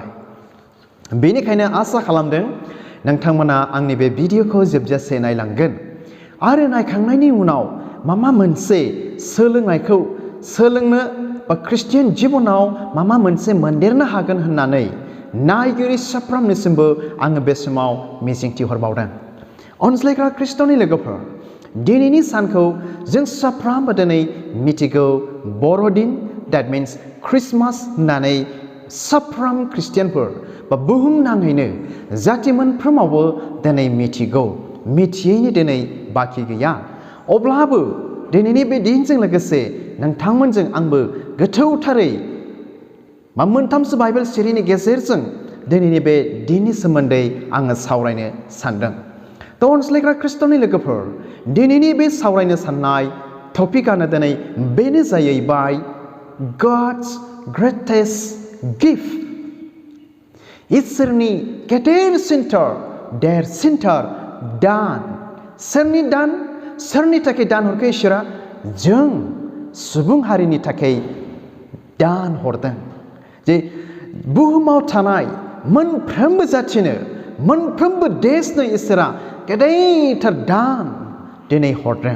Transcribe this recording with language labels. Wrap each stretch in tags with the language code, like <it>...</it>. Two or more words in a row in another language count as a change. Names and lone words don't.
<brx>बेनिखायनो आसा खालामदों नोंथांमोना आंनि बे भिडिअखौ जोबजासे नायलांगोन आरो नायखांनायनि उनाव माबा मोनसे सोलोंनायखौ सोलोंनो बा ख्रिस्टियान जिबनाव माबा मोनसे मोनदेरनो हागोन होननानै नायगिरि साफ्रोमनिसिमबो आङो बे समाव मिजिंथिहरबावदों। अनज्लायग्रा ख्रिस्टनि लोगोफोर, दिनैनि सानखौ जों साफ्रोमबो दिनै मिथिगौ बर'दिन,</brx> <en>that means</en> <brx>ख्रिस्टमास होननानै साफ्रोम ख्रिस्टियानफोर बा बुहुमनाङैनो जाथि मोनफ्रोमावबो दिनै मिथिगौ। मिथियैनि दिनै बाखि गैया। अब्लाबो दिनैनि बे दिनजों लोगोसे नोंथांमोनजों आंबो गोथौथारै मोनथामसो बाइबेल सिरिनि गेजेरजों दिनैनि बे दिननि सोमोन्दै आङो सावरायनो सानदों। थ' अनज्लायग्रा ख्रिस्टनि लोगोफोर, दिनैनि बे सावरायनो साननाय टपिकआनो दिनै बेनो जाहैबाय</brx> <en>God's greatest gift।</en> <brx>इसोरनि गेदेरसिनथार देरसिनथार दान। सोरनि दान? सोरनि थाखाय दान हरखो इसोरा? जों सुबुं हारिनि थाखाय दान हरदों। जे बुहुमाव थानाय मोनफ्रोमबो जाथिनो, मोनफ्रोमबो देशनो इसोरा गेदेरथार दान दिनै हरदों।</brx>